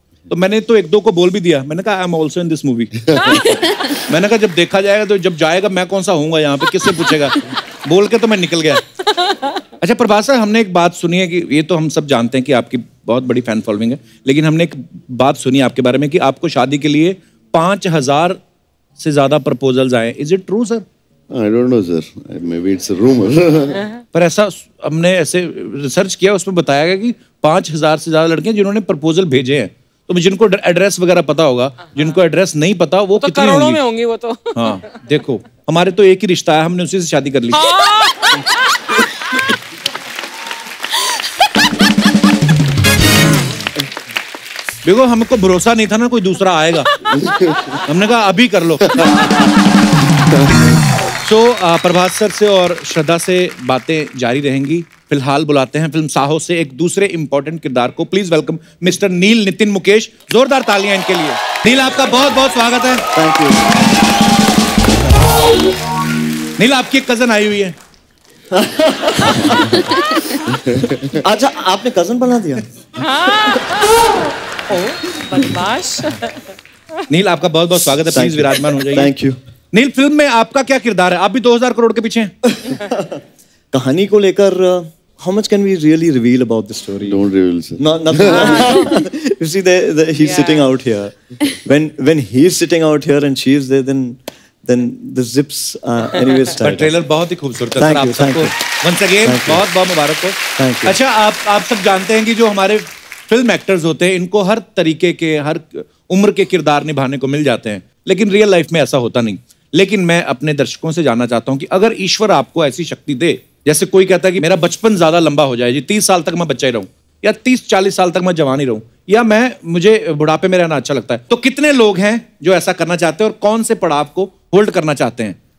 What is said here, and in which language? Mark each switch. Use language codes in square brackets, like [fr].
[hi] तो मैंने तो एक दो को बोल भी दिया, मैंने कहा [en] I am also in this movie. [hi] मैंने कहा जब देखा जाएगा तो जब जाएगा मैं कौन सा होऊंगा यहाँ पे, किससे पूछेगा, बोल के तो मैं निकल गया। अच्छा प्रभास सर, हमने एक बात सुनी है कि ये तो हम सब जानते हैं कि आपकी बहुत बड़ी फैन फॉलोइंग है, लेकिन हमने एक बात सुनी है आपके बारे में कि आपको शादी के लिए 5000 से ज्यादा प्रपोजल्स आए। [en] Is it true sir? I don't know sir, maybe it's a rumor. [hi] पर ऐसा हमने ऐसे रिसर्च किया, उसमें बताया गया कि 5000 से ज्यादा लड़कियां जिन्होंने प्रपोजल भेजे हैं। तो जिनको एड्रेस वगैरह पता होगा, जिनको एड्रेस नहीं पता वो तो कितनी करोड़ों में होंगी वो तो। हाँ देखो, हमारे तो एक ही रिश्ता है, हमने उसी से शादी कर ली। देखो हमको भरोसा नहीं था ना कोई दूसरा आएगा, हमने कहा अभी कर लो। तो प्रभास सर से और श्रद्धा से बातें जारी रहेंगी। फिलहाल बुलाते हैं फिल्म साहो से एक दूसरे इंपॉर्टेंट किरदार को। [en] please welcome mister [hi] नील नितिन मुकेश। जोरदार तालियां इनके लिए। नील, आपका बहुत बहुत स्वागत है। [en] Thank you. [hi] नील, आपकी एक कजन आई हुई है। अच्छा, आपने कजन बना दिया? बदमाश। नील, आपका बहुत बहुत स्वागत है। प्लीज विराजमान हो जाइए। [en] Thank you. [hi] नील, फिल्म में आपका क्या किरदार है? आप भी 2000 करोड़ के पीछे हैं। कहानी को लेकर [en] how much can we really reveal about the story? Don't reveal, sir. No, nothing. You see, he's sitting out here. When he's sitting out here and she's there, then the zips anyways tight. [hi] पर trailer बहुत ही खूबसूरत है sir. आप सबको [en] once again [hi] बहुत बहुत मुबारक हो। अच्छा, आप सब जानते हैं कि जो हमारे फिल्म एक्टर्स होते हैं इनको हर तरीके के, हर उम्र के किरदार निभाने को मिल जाते हैं, लेकिन रियल लाइफ में ऐसा होता नहीं। लेकिन मैं अपने दर्शकों से जानना चाहता हूं कि अगर ईश्वर आपको ऐसी शक्ति दे, जैसे कोई कहता है कि मेरा बचपन ज्यादा लंबा हो जाए जी, 30 साल तक मैं बच्चा ही रहूं, या 30-40 साल तक मैं जवान ही रहूं, या मुझे बुढ़ापे में रहना अच्छा लगता है, तो कितने लोग हैं जो ऐसा करना चाहते हैं और कौन से पड़ाव को होल्ड करना चाहते हैं?